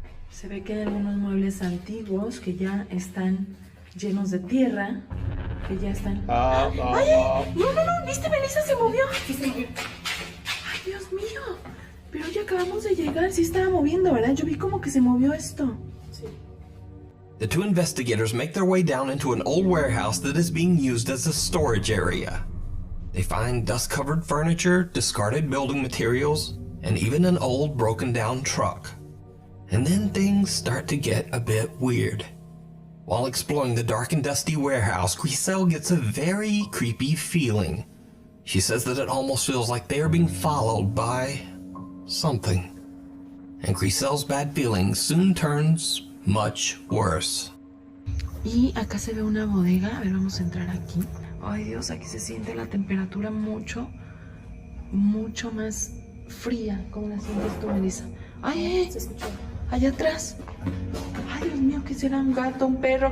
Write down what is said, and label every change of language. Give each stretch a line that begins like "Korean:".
Spanish: Se ve que hay algunos muebles antiguos que ya están llenos de tierra, que ya están... ¡Ay! No, ¿viste? Melissa se movió. ¡Ay, Dios mío! Pero ya acabamos de llegar, sí estaba moviendo, ¿verdad? Yo vi como que se movió esto. Sí.
English: The two investigators make their way down into an old warehouse that is being used as a storage area. They find dust-covered furniture, discarded building materials, and even an old broken-down truck. And then things start to get a bit weird. While exploring the dark and dusty warehouse, Griselle gets a very creepy feeling. She says that it almost feels like they are being followed by something. And Griselle's bad feeling soon turns much worse.
Spanish: Y acá se ve una bodega. A ver, vamos a entrar aquí. Ay, Dios, aquí se siente la temperatura mucho más fría. ¿Cómo la sientes tú, Melissa? Ay, se escuchó. Allá atrás. Ay, Dios mío, ¿qué será? ¿Un gato, un perro?